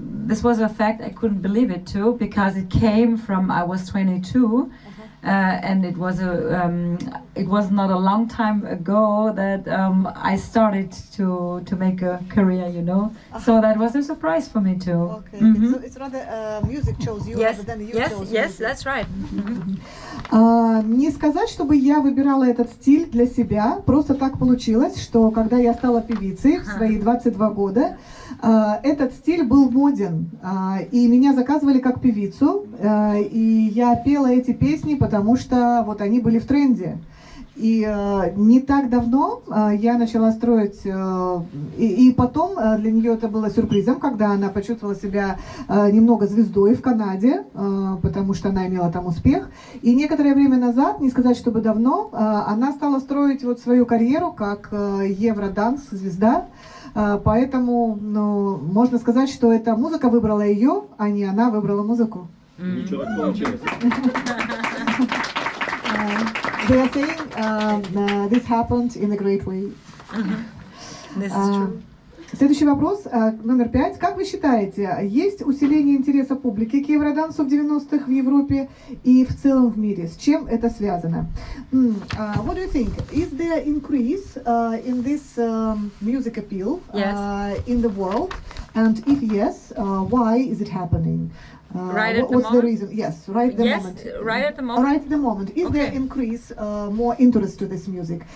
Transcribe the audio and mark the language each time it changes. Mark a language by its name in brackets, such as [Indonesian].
[English] This was a fact I couldn't believe it too, because it came from I was 22, and it was not a long time ago that I started to make a career, So that was a surprise for me too. Okay, so it's rather music chose you rather than you chose music. Yes, that's right. [Russian] Не сказать, чтобы я выбирала этот стиль для себя, просто так получилось, что когда я стала певицей в свои 22 года, этот стиль был моден, и меня заказывали как певицу, и я пела эти песни, потому что вот они были в тренде. И не так давно я начала строить, и потом для нее это было сюрпризом, когда она почувствовала себя немного звездой в Канаде, потому что она имела там успех. И некоторое время назад, не сказать, чтобы давно, она стала строить вот свою карьеру как Eurodance звезда. Поэтому, ну, можно сказать, что эта музыка выбрала ее, а не она выбрала музыку. Ничего так получилось. [English] They are saying this happened in a great way. This is true. [Russian] Следующий вопрос, номер 5. Как вы считаете, есть усиление интереса публики к Евродансу в 90-х в Европе и в целом в мире? С чем это связано? [English] What do you think? Is there increase in this music appeal in the world? And if yes, why is it happening? Right at the what's the moment? reason? Yes, right at the moment. Right at the moment. Right at the moment. Is there increase more interest to this music?